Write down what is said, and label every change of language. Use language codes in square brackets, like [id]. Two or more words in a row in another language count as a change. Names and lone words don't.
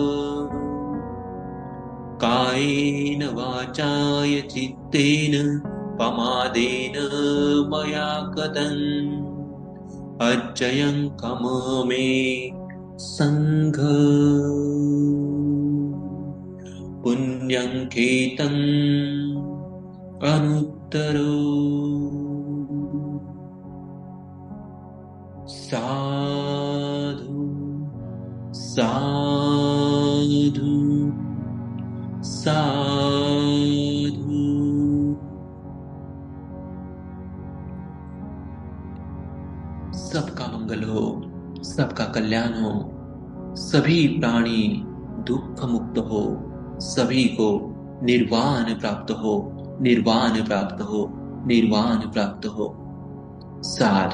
[pi] कायेन वाचाय चित्तेन पमादेन मया कृतम् अच्चयं कममे संघ पुण्यं खेतम् अनुत्तरो साधु साधु साधु। [hi] सबका मंगल हो, सबका कल्याण हो, सभी प्राणी दुख मुक्त हो, सभी को निर्वाण प्राप्त हो, निर्वाण प्राप्त हो, निर्वाण प्राप्त हो।